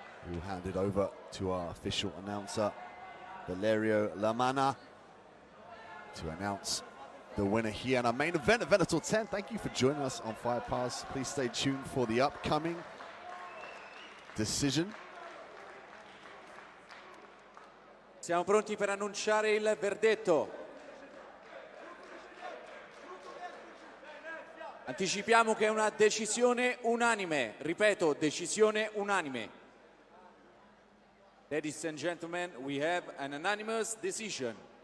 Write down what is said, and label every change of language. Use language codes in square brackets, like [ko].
[en] We'll hand it over to our official announcer, Valerio Lamana, to announce the winner here in our main event at Venator 10. Thank you for joining us on Fight Pass. Please stay tuned for the upcoming decision. [it] Siamo pronti per annunciare il verdetto. Anticipiamo che è una decisione unanime. Ripeto, decisione unanime. [en] Ladies and gentlemen, we have an unanimous decision.